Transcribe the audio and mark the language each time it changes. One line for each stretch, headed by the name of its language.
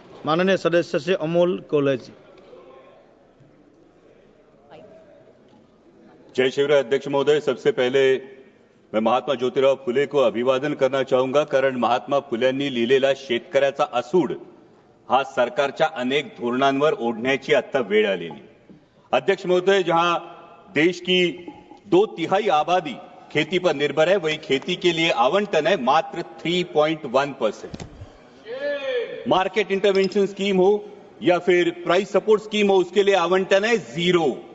Hindi: माननीय सदस्य से अमोल कोल्हे। जय शिवराय अध्यक्ष महोदय, सबसे पहले मैं महात्मा ज्योतिराव फुले को अभिवादन करना चाहूंगा,
Marathi: कारण महात्मा फुल्यांनी लिहिलेला शेतकऱ्याचा असूड हा सरकारच्या अनेक धोरणांवर ओढण्याची आता वेळ आलेली।
Hindi: अध्यक्ष महोदय, जहां देश की 2/3 आबादी खेती पर निर्भर है, वही खेती के लिए आवंटन है मात्र 3.1%। मार्केट इंटरवेंशन स्कीम हो या फिर प्राइस सपोर्ट स्कीम हो, उसके लिए आवंटन है 0।